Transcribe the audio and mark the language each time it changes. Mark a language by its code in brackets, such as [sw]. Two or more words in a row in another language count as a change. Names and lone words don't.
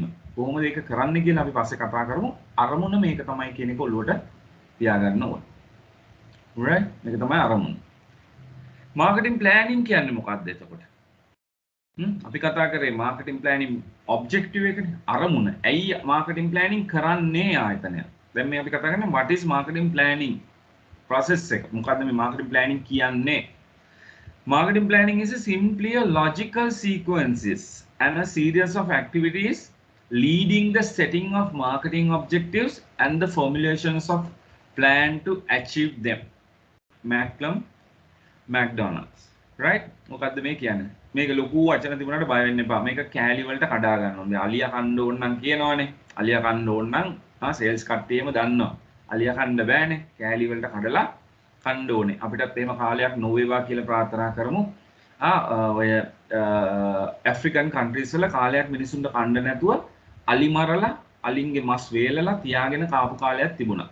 [si] කොහොමද ඒක කරන්නේ කියලා අපි පස්සේ කතා කරමු. අරමුණ මේක තමයි කියන එක ඔළුවට තියාගන්න ඕනේ. right? මේක තමයි අරමුණ. [en] marketing planning [si] කියන්නේ මොකක්ද එතකොට? අපි කතා කරේ [en] marketing planning objective [si] එකනේ අරමුණ. ඇයි [en] marketing planning [si] කරන්නේ ආයතනය? දැන් මේ අපි කතා කරන්නේ [en] what is marketing planning process [si] එක. මොකද්ද මේ [en] marketing planning [si] කියන්නේ? [en] Marketing planning is simply a logical sequences and a series of activities leading the setting of marketing objectives and the formulations of plan to achieve them. McDonald's, right? [si] මොකද්ද මේ කියන්නේ? මේක ලොකු වචන තිබුණාට බය වෙන්න එපා. මේක කෑලි වලට කඩා ගන්න ඕනේ. අලියා කන්න ඕන නම් කියනවනේ. අලියා කන්න ඕන නම් සේල්ස් කට්ටියම දන්නවා. අලියා කන්න බෑනේ. කෑලි වලට කඩලා කන්න ඕනේ. අපිටත් එහෙම කාලයක් නොවේවා කියලා ප්‍රාර්ථනා කරමු. ඔය [en] African countries [si] වල කාලයක් මිනිසුන්ට කන්න නැතුව අලි මරලා අලින්ගේ මස් වේලලා තියාගෙන කාපු කාලයක් තිබුණා.